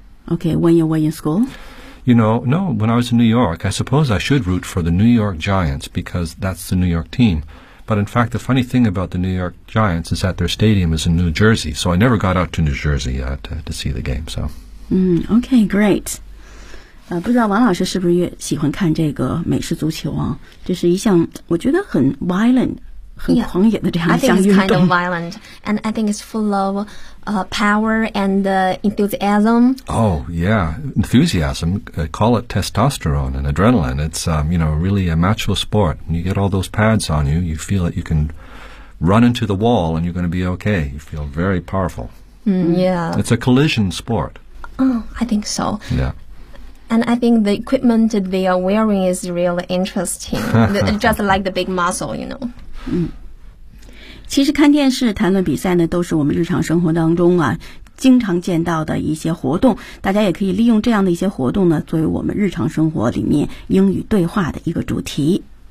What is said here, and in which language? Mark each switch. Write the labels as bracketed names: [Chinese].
[English] Okay, when you were in school? You know, no, when I was in New York, I suppose I should root for the New York Giants because that's the New York team. But in fact, the funny thing about the New York Giants is that their stadium is in New Jersey, so I never got out to New Jersey yet to see the game. So. Okay, great. [Chinese] 不知道王老师是不是也喜欢看这个美式足球啊？这是一项我觉得很 violent。 [English] Yeah, I think it's kind of violent, and I think it's full of power and enthusiasm. Oh, yeah, enthusiasm, call it testosterone and adrenaline. It's, you know, really a macho sport. When you get all those pads on you, you feel that you can run into the wall and you're going to be okay. You feel very powerful. Yeah. It's a collision sport. Oh, I think so. Yeah. And I think the equipment that they are wearing is really interesting, just like the big muscle, you know. [Chinese] 其实看电视、谈论比赛呢，都是我们日常生活当中啊经常见到的一些活动。大家也可以利用这样的一些活动呢，作为我们日常生活里面英语对话的一个主题。